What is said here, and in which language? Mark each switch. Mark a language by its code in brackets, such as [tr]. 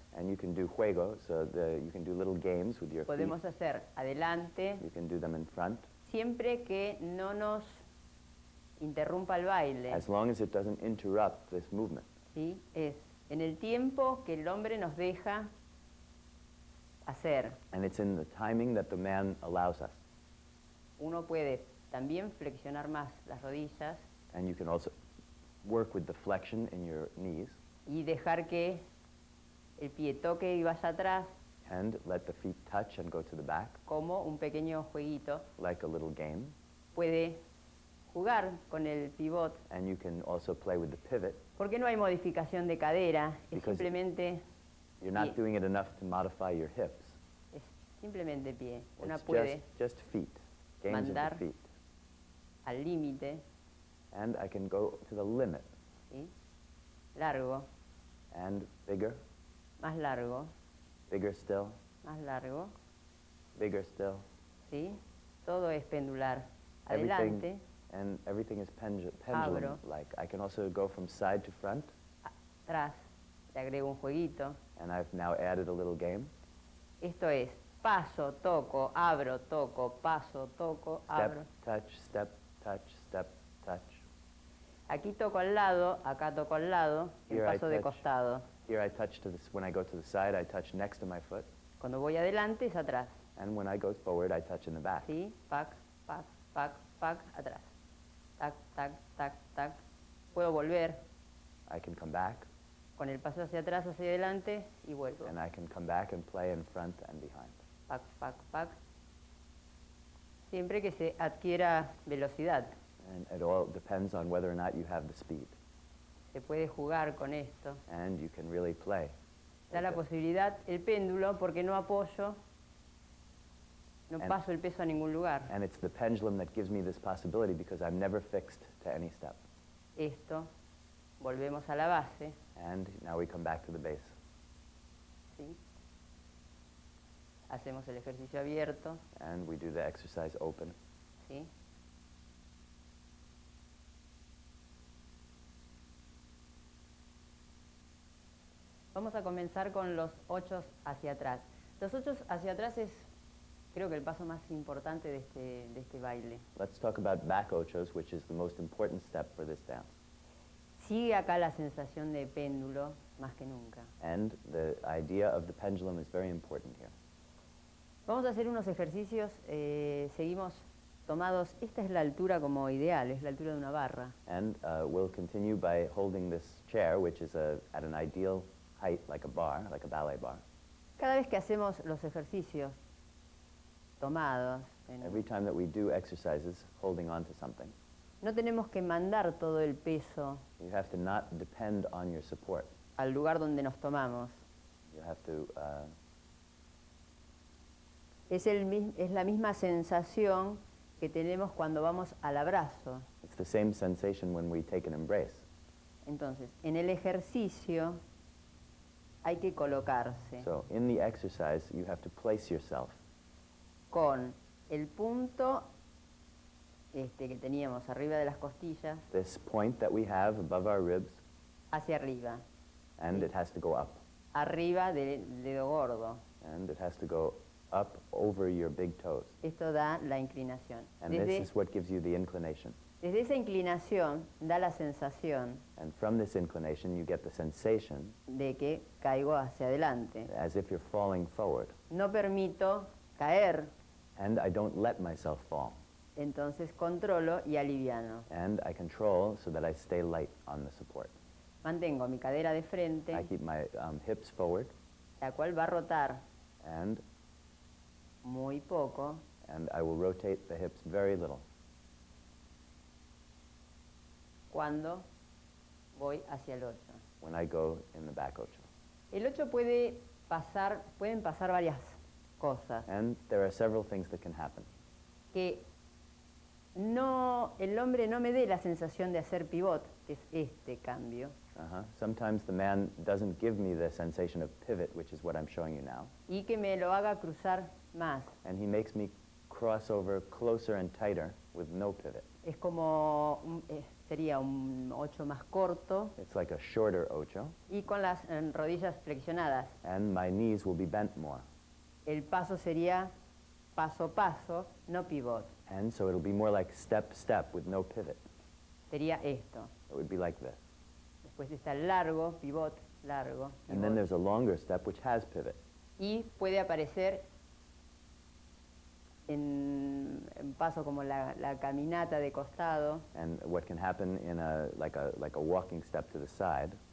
[en] And you can do juegos, so you can do little games with your feet. [es] podemos hacer adelante, [en] You can do them in front, [es] siempre que no nos interrumpa el baile, [en] as long as it doesn't interrupt this movement. [es] ¿sí? Es en el tiempo que el hombre nos deja hacer. [en] And it's in the timing that the man allows us. [es] Uno puede también flexionar más las rodillas [en] And you can also work with the flexion in your knees [es] y dejar que el pie toque y vaya atrás [en] and let the feet touch and go to the back [es] como un pequeño jueguito. [en] like a little game. [es] Puede jugar con el pivot [en] And you can also play with the pivot. [es] porque no hay modificación de cadera, es [en] Because [es] simplemente [en] You're not [es] pie. [en] doing it enough to modify your hips. [es] Es simplemente pie. Una [en] It's [es] puede [en] just feet, games of [es] mandar [en] the feet. [es] al límite, [en] And I can go to the limit [es] ¿sí? Largo, [en] and bigger, [es] más largo, [en] bigger still, [es] más largo, [en] bigger still. [es] ¿sí? Todo es pendular. [en] Everything, [es] Adelante, [en] and everything is [es] Abro. [en] pendulum-like. I can also go from side to front, [es] atrás, Le agrego un jueguito. [en] And I've now added a little game. [es] Esto es paso, toco, abro, toco, paso, toco, abro. [en] Step, touch, step, touch. [es] Aquí toco al lado, acá toco al lado, en [en] Here I [es] paso de [en] touch. [es] costado. [en] Here I touch to this. When I go to the side, I touch next to my foot. [es] Cuando voy adelante es atrás. [en] And when I go forward, I touch in the back. [es] ¿Sí? Pac, pac, pac, pac, atrás. Tac, tac, tac, tac. Puedo volver [en] I can come back, [es] con el paso hacia atrás, hacia adelante y vuelvo. [en] and I can come back and play in front and behind. Pac, pac, pac. [es] Siempre que se adquiera velocidad. [en] And it all depends on whether or not you have the speed. [es] Se puede jugar con esto. [en] And you can really play. [es] Da la posibilidad el péndulo porque no apoyo, no [en] And- [es] paso el peso a ningún lugar. [en] And it's the pendulum that gives me this possibility because I'm never fixed to any step. [es] Esto, volvemos a la base. [en] And now we come back to the base. [es] ¿Sí? Hacemos el ejercicio abierto. [en] And we do the exercise open. [es] ¿Sí? Vamos a comenzar con los 8 hacia atrás. Los 8 hacia atrás es, creo que el paso más importante de este baile. [en] Let's talk about back ochos, which is the most important step for this dance. [es] Sigue acá la sensación de péndulo más que nunca. [en] And the idea of the pendulum is very important here. [es] Vamos a hacer unos ejercicios, seguimos tomados, esta es la altura como ideal, es la altura de una barra. [en] And we'll continue by holding this chair, which is at an ideal height, like a bar, like a ballet bar. [es] Cada vez que hacemos los ejercicios tomados, [en] Every time that we do exercises holding on to something, [es] no tenemos que mandar todo el peso [en] you have to not depend on your support. [es] al lugar donde nos tomamos. [en] You have to, [es] Es la misma sensación que tenemos cuando vamos al abrazo. [en] it's the same sensation when we take an embrace. [es] Entonces, en el ejercicio hay que colocarse [en] So in the exercise, you have to place yourself [es] con el punto que teníamos arriba de las costillas [en] this point that we have above our ribs, [es] hacia arriba, [en] and it has to go up. [es] arriba del dedo gordo. [en] And it has to go up over your big toes. [es] Esto da la inclinación. [en] And this is what gives you the inclination. [es] Desde esa inclinación da la sensación [en] And from this inclination, you get the sensation [es] de que caigo hacia adelante. [en] as if you're falling forward. [es] No permito caer, [en] And I don't let myself fall. [es] entonces controlo y aliviano. [en] And I control so that I stay light on the support. [es] Mantengo mi cadera de [en] I [es] frente, [en] keep my hips forward, [es] la cual va a rotar [en] and [es] muy poco, [en] I will rotate the hips very little [es] cuando voy hacia el 8. [en] when I go in the back ocho. [es] El 8 pueden pasar varias cosas. [en] And there are several things that can happen. [es] Que el hombre no me dé la sensación de hacer pivot, que es este cambio, [en] Sometimes the man doesn't give me the sensation of pivot, which is what I'm showing you now. [es] y que me lo haga cruzar más. [en] And he makes me cross over closer and tighter with no pivot. [es] Es como, sería un 8 más corto [en] It's like a shorter ocho, [es] y con las rodillas flexionadas. [en] and my knees will be bent more. [es] El paso sería paso, paso, no pivot. [en] And so it'll be more like step, step with no pivot. [es] Sería esto. [en] It would be like this. [es] Después está el largo, pivot, largo, [en] And then [es] pivot. [en] there's a longer step which has pivot. [es] Y puede aparecer en paso como la caminata de costado, [en] And what can happen in like a walking step to the side,